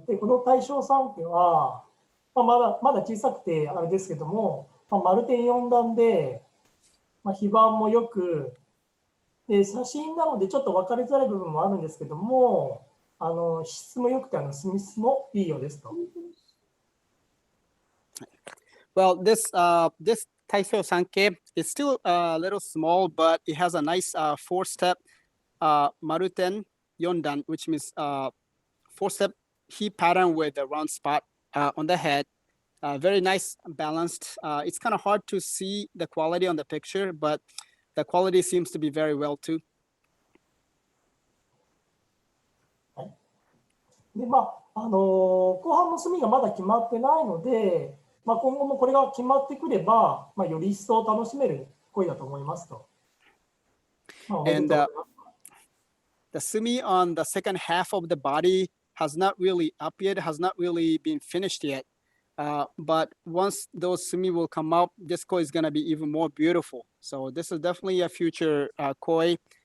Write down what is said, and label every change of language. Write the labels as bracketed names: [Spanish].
[Japanese] で、この大正3家は、まだ小さくてあれですけども、丸点4段で、非番もよく、で、写真なのでちょっと分かりづらい部分もあるんですけども、質も良くて、墨質もいいようですと。 [English] Well, this Taisho Sanke is still a little small, but it has a nice four-step Maruten Yondan, which means four-step heat pattern with a round spot on the head. Very nice, balanced. It's kind of hard to see the quality on the picture, but the quality seems to be very well too. [Japanese] で、後半の墨がまだ決まってないので、今後もこれが決まってくれば、より一層楽しめる鯉だと思いますと。 [English] And the sumi on the second half of the body has not really up yet, has not really been finished yet. But once those sumi will come out, this koi is going to be even more beautiful. So this is definitely a future koi.